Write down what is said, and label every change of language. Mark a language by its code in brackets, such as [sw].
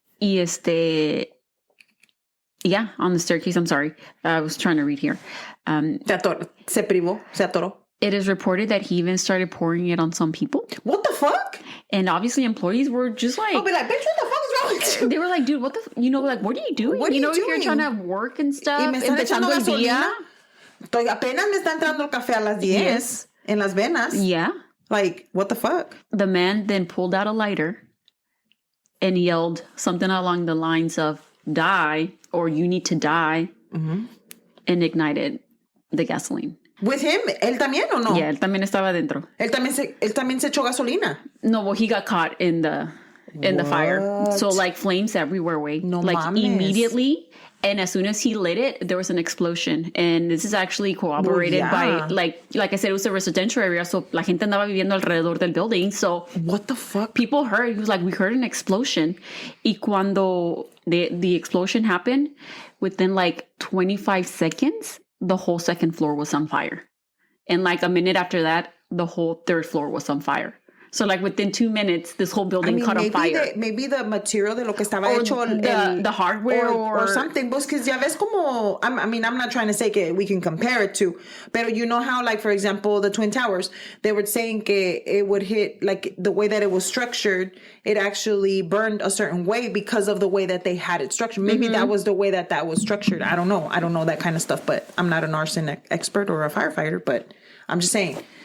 [en] Y yeah, on the staircase. I'm sorry. I was trying to read here. [es] Se privó, se atoró. [en] It is reported that he even started pouring it on some people. What the fuck? And obviously employees were just like... I'll be like, bitch, what the fuck is wrong with you? They were like, dude, what the... You know, like, what are you doing? What are you doing? You're trying to work and stuff. [es] Y me están echando gasolina. Apenas me está entrando el café a las 10. Yes. En las venas. [en] Yeah. Like, what the fuck? The man then pulled out a lighter and yelled something along the lines of, die, or you need to die, and ignited the gasoline. With him? [es] ¿Él también o no? Yeah, él también estaba dentro. Él también se echó gasolina? [en] No, well, he got caught in the in the fire. So like flames everywhere, way. [es] No [en] like [es] mames. [en] Immediately. And as soon as he lit it, there was an explosion. And this is actually corroborated by, like I said, it was a residential area. [es] So la gente andaba viviendo alrededor del building. So [en] what the fuck? People heard, he was like, we heard an explosion. [es] Y cuando [en] the explosion happened, within like 25 seconds, the whole second floor was on fire. And like a minute after that, the whole third floor was on fire. So like within 2 minutes, this whole building caught on fire. Maybe the material [es] de lo que estaba hecho [en] the hardware or something. Because [es] ya ves como, [en] I'm not trying to say que we can compare it to, but you know how, like, for example, the Twin Towers, they were saying que it would hit, like, the way that it was structured, it actually burned a certain way because of the way that they had it structured. Maybe that was the way that was structured. I don't know. I don't know that kind of stuff, but I'm not an arson expert or a firefighter, but I'm just saying.